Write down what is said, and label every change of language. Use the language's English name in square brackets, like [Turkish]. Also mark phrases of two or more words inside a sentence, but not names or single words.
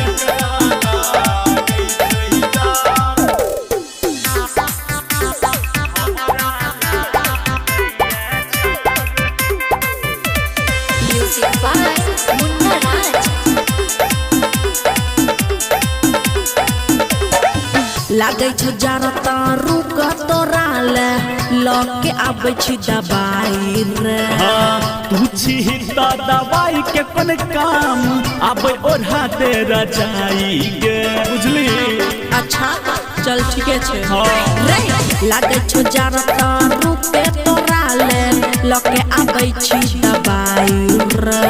[English] Music by Munna Raj. [Maithili] लागे छ जार तारू का तोरा ले लके आबै छी दवाई रे तू छी त दवाई के कोन काम आबै ओढ़ा दे रजाई गे बुझली अच्छा चल ठीके छे रे लागे छ जार तारू के तोरा ले लके आबै छी दवाई रे